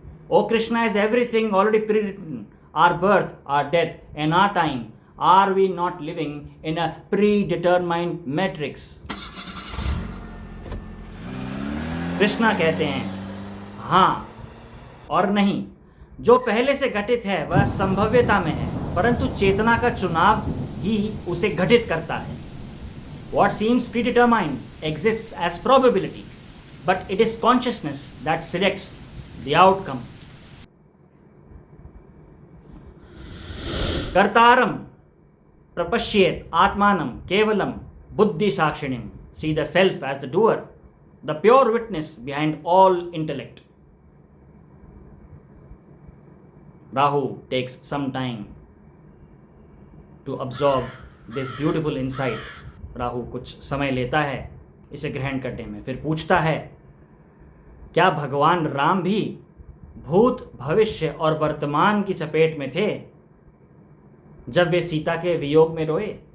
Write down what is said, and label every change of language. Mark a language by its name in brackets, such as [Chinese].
[English] O Krishna, is everything already pre written? Are birth, are death and are time, are we not living in a pre determined matrix? [Hindi] Krishna कहते हैं हाँ और नहीं। जो पहले से घटित है वह संभव्यता में है, परंतु चेतना का चुनाव ही उसे घटित करता है। [English] What seems predetermined exists as probability, but it is consciousness that selects the outcome. [Sanskrit] कर्तारं प्रपश्येत आत्मानं केवलं बुद्धि साक्षिणीं. [English] See the self as the doer, the pure witness behind all intellect. Rahu takes some time to absorb this beautiful insight. [Hindi] Rahu कुछ समय लेता है इसे ग्रहण करने में, फिर पूछता है, क्या भगवान राम भी भूत, भविष्य और वर्तमान की चपेट में थे जब वे सीता के वियोग में रोए?